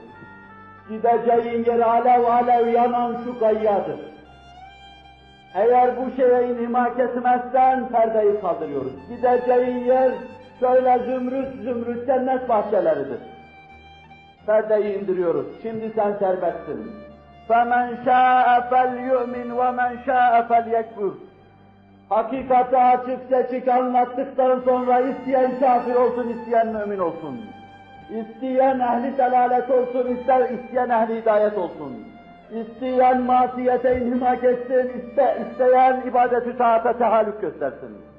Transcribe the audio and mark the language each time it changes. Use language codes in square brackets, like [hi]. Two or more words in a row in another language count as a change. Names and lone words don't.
[tr] Gideceğin yer alev alev yanan şu gayyadır. Eğer bu şeye inhimak etmezsen perdeyi kaldırıyoruz. Gideceğin yer şöyle zümrüt zümrüt cennet bahçeleridir. Perdeyi indiriyoruz. Şimdi sen serbestsin. [ar] فَمَنْ شَاءَ فَلْيُؤْمِنْ وَمَنْ شَاءَ فَلْيَكْفُرْ. [tr] Hakikati açık seçik anlattıktan sonra isteyen kafir olsun, isteyen mümin olsun. İsteyen ehli delalet olsun, isteyen ehli hidayet olsun. İsteyen masiyete inhimak etsin, isteyen ibadet-ü taata tehallük göstersin.